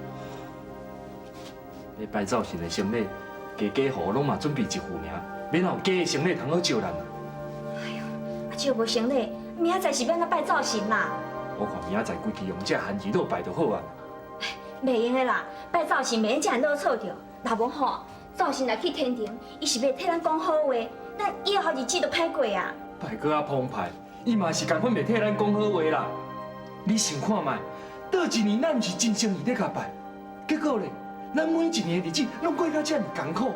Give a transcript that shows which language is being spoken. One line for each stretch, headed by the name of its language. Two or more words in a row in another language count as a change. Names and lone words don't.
Min Nan Chinese: 要摆造型的行李，家家户拢嘛准备一副尔，免有假的行李通好招人啊。啊借无行李，明仔载是要哪摆造型啦？我看明仔载规矩用这番薯豆摆就好啊。袂用的啦，摆造型免这样啰嗦着。若无吼，造型来去天庭，伊是要替咱讲好话，咱以后日子都歹过啊。摆搁较澎湃，伊嘛是共款袂替咱讲好话啦。你想看卖，倒一年咱毋是真诚意咧甲摆，结果咧，咱每一年的日子拢过到这么艰苦。